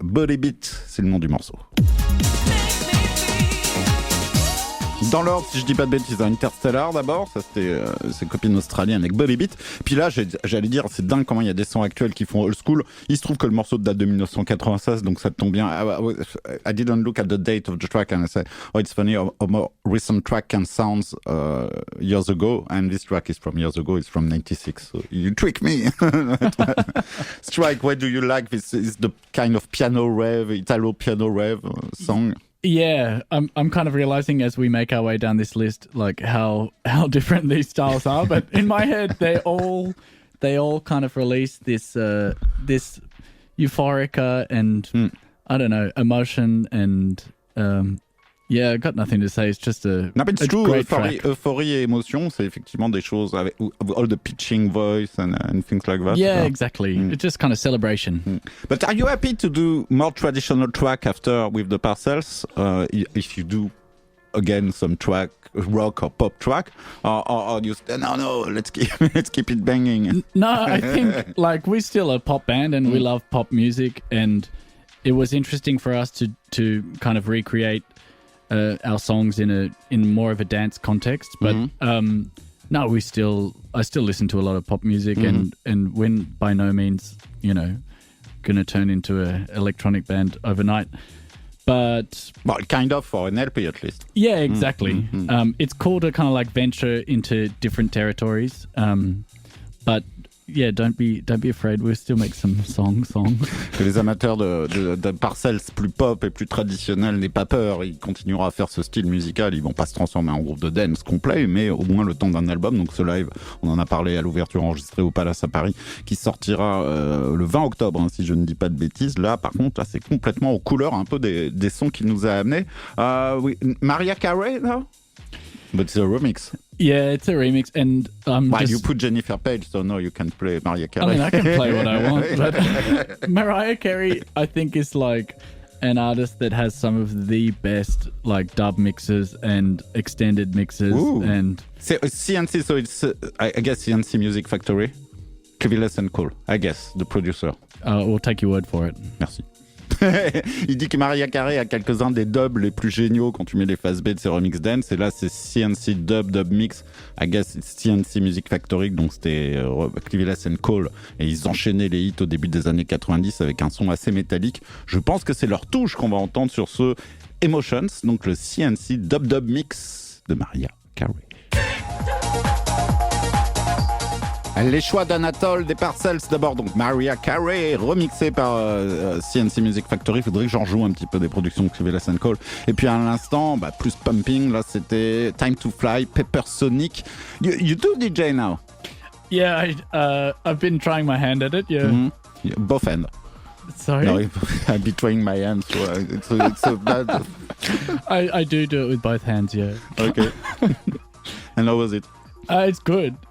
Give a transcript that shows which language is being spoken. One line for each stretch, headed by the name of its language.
French: Body Beat, c'est le nom du morceau. Dans l'ordre, si je dis pas de bêtises, Interstellar d'abord, ça c'était ses copines australiennes avec Body Beat. Puis là, j'allais dire, c'est dingue comment il y a des sons actuels qui font old school. Il se trouve que le morceau date de 1996, donc ça tombe bien.
English: I didn't look at the date of the track and I said, oh, it's funny, a more recent track can sound years ago, and this track is from years ago, it's from 96. So you trick me. Strike, what do you like? This is the kind of piano rev, Italo piano rev song. Yeah, I'm kind of realizing as we make our way down this list, like how different these styles are. But in my head, they all kind of release this this euphorica and I don't know, emotion and yeah, I got nothing to say. It's just a great track.
French: Euphorie et émotion, c'est effectivement des choses avec
English: all the pitching voice and things like that. Yeah, exactly. It's just kind of celebration. But are you happy to do more traditional track after with the Parcels? If you do again some track, rock or pop track, or you say no, let's keep it banging? No, I think like we're still a pop band and we love pop music, and it was interesting for us to kind of recreate our songs in more of a dance context, but no, I still listen to a lot of pop music, and we're by no means, going to turn into an electronic band overnight, but well, kind of for an LP at least. Yeah, exactly. It's cool to kind of like venture into different territories, but yeah, don't be afraid. We'll still make some songs.
French: Que les amateurs de Parcells plus pop et plus traditionnels n'aient pas peur. Ils continueront à faire ce style musical. Ils vont pas se transformer en groupe de dance complet, mais au moins le temps d'un album. Donc ce live, on en a parlé à l'ouverture enregistrée au Palace à Paris, qui sortira le 20 octobre, hein, si je ne dis pas de bêtises. Là, par contre, là, c'est complètement aux couleurs un peu des sons qu'il nous a amenés. Oui,
English: Mariah Carey, là? But it's a remix. Yeah, it's a remix, and you put Jennifer Page, so no, you can play Mariah Carey. I mean, I can play what I want, but Mariah Carey, I think, is like an artist that has some of the best like dub mixes and extended mixes. Ooh. And
French: c'est
English: CNC, so it's I guess CNC Music Factory, Cliveless and Cole, I guess, the producer. We'll take your word for it.
French: Merci. Il dit que Mariah Carey a quelques-uns des dubs les plus géniaux quand tu mets les phases B de ses remix dance, et là c'est CNC dub mix,
English: I guess it's CNC Music Factory,
French: donc c'était Cliveless and Cole, et ils enchaînaient les hits au début des années 90 avec un son assez métallique. Je pense que c'est leur touche qu'on va entendre sur ce Emotions, donc le CNC dub mix de Mariah Carey. Les choix d'Anatole, des Parcells d'abord, donc Mariah Carey, remixé par CNC Music Factory. Il faudrait que j'en joue un petit peu des productions de Cliveless and Cole. Et puis à l'instant, plus pumping, là c'était Time to Fly, Pepper Sonic.
English: You do DJ now? Yeah, I've been trying my hand at it, yeah. Mm-hmm. Yeah, both hands. Sorry? No, I've been trying my hands, so it's a bad... I do it with both hands, yeah. Okay. And how was it? It's good.